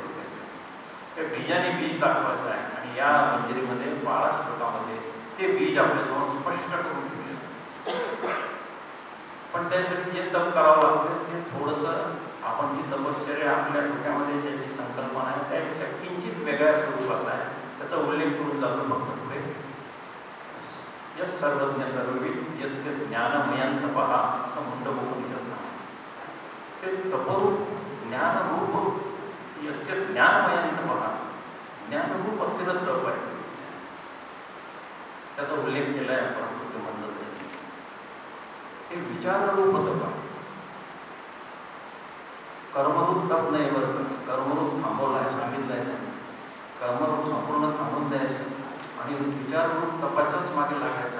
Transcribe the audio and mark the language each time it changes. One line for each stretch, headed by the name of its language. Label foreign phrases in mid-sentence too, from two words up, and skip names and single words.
Marathi: त्या बीजाने बीज दाखवायचं आहे आणि या मंदिरीमध्ये 12 श्लोकामध्ये ते बीज आपल्यासमोर स्पष्ट करून ठेवले. पण त्यासाठी जे तप करावं लागतं ते थोडंसं आपण जी तपश्चर्या आपल्या डोक्यामध्ये ज्याची संकल्पना आहे त्यापेक्षा किंचित वेगळ्या स्वरूपाचा आहे. त्याचा उल्लेख करून जातो फक्त पुढे.
Sanskrit: यस सर्वज्ञ सर्वविद यस्य ज्ञानमयंत पहा
Marathi: असं मुंडकोपनिषद सांगतो. ते तपरूप ज्ञानरूप
Sanskrit: यस्य ज्ञानमयंत पहा,
Marathi: ज्ञानरूप असलेलं तप आहे. त्याचा उल्लेख केला आहे आपण मंदताईंनी. ते विचाररूप तप आहे. कर्मरूप तप नाही बरं का. कर्मरूप थांबवलं आहे, सांगितलं आहे. कर्मरूप संपूर्ण थांबवून द्यायचं आणि विचाररूप तपाच्याच मागे लागायचा.